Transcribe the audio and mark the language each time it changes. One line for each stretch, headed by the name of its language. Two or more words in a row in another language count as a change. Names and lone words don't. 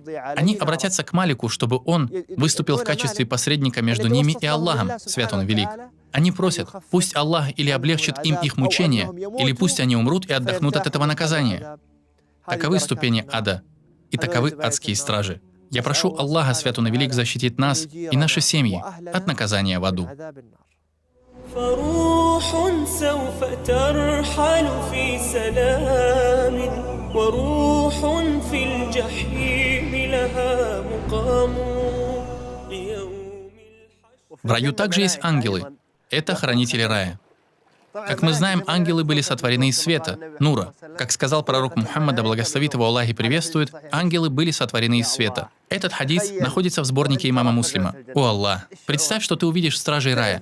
Russian: Они обратятся к Малику, чтобы он выступил в качестве посредника между ними и Аллахом, свят он и велик. Они просят, пусть Аллах или облегчит им их мучения, или пусть они умрут и отдохнут от этого наказания. Таковы ступени ада, и таковы адские стражи. Я прошу Аллаха, свят он и велик, защитить нас и наши семьи от наказания в аду.
Arabic: فروح سوف ترحل في سلام وروح في الجحيم لها مقام ليوم الحشر.
Russian: В раю также есть ангелы. Это хранители рая. Как мы знаем, ангелы были сотворены из света, нура. Как сказал пророк Мухаммад, да благословит его Аллах и приветствует, ангелы были сотворены из света. Этот хадис находится в сборнике имама Муслима. О Аллах, представь, что ты увидишь стражей рая.